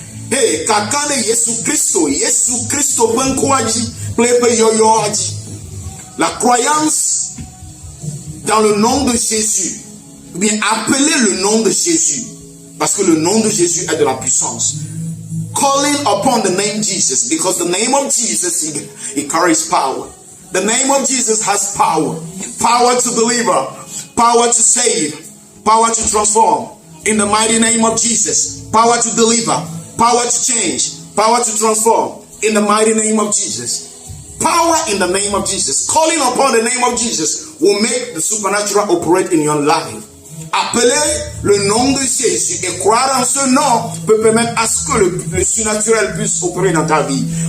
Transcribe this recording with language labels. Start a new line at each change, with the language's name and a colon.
French: Hey, kakande Yesu Kristo penkwaji ple yoyo aji. La croyance dans le nom de Jésus, ou bien appeler le nom de Jésus, parce que le nom de Jésus a de la puissance.
English: Calling upon the name Jesus, because the name of Jesus, it carries power. The name of Jesus has power. Power to deliver, power to save, power to transform. In the mighty name of Jesus, power to deliver, power to change, power to transform. In the mighty name of Jesus. Power in the name of Jesus. Calling upon the name of Jesus will make the supernatural operate in your life.
French: Appeler le nom de Jésus et croire en ce nom peut permettre à ce que le surnaturel puisse opérer dans ta vie.